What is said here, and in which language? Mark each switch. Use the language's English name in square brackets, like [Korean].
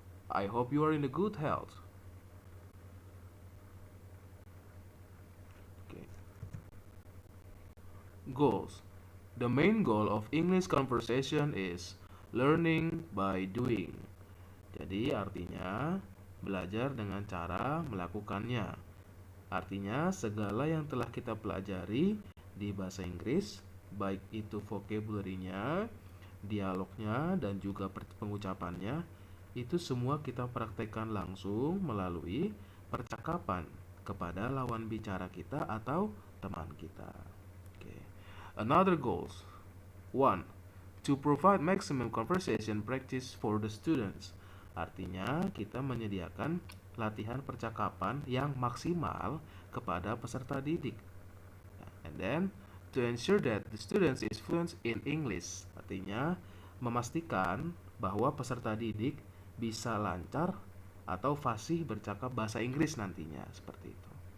[English] I hope you are in a good health. Okay. Goals. The main goal of English conversation is learning by doing. [Indonesian] Jadi artinya belajar dengan cara melakukannya. Artinya segala yang telah kita pelajari di bahasa Inggris, baik itu vocabulary-nya, dialognya, dan juga pengucapannya, itu semua kita praktekkan langsung melalui percakapan kepada lawan bicara kita atau teman kita. [English] Okay. Another goals. 1. To provide maximum conversation practice for the students. [Indonesian] Artinya kita menyediakan latihan percakapan yang maksimal kepada peserta didik. [English] And then to ensure that the students is fluent in English. [Indonesian] Artinya memastikan bahwa peserta didik bisa lancar atau fasih bercakap bahasa Inggris nantinya, seperti itu.